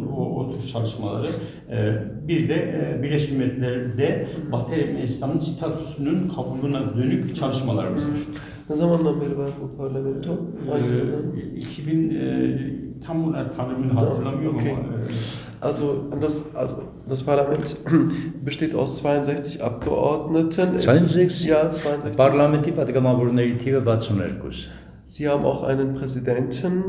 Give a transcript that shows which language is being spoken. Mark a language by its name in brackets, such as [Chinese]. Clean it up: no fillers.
[Turkish] O tür çalışmaları. Bir de Birleşmiş Milletler'de Batı Ermenistan'ın statüsünün kabulüne dönük çalışmalarımız var. Ne zamandan beri var bu parlamento? 2000 tam olarak tanımını hatırlamıyorum [English] Okay. [Turkish] ama [German] Also das Parlament besteht aus 62 Abgeordneten. 62? Ja, 62. [Armenian] Պարլամենտի պատգամավորների թիվը 62։ [German] Sie haben auch einen Präsidenten.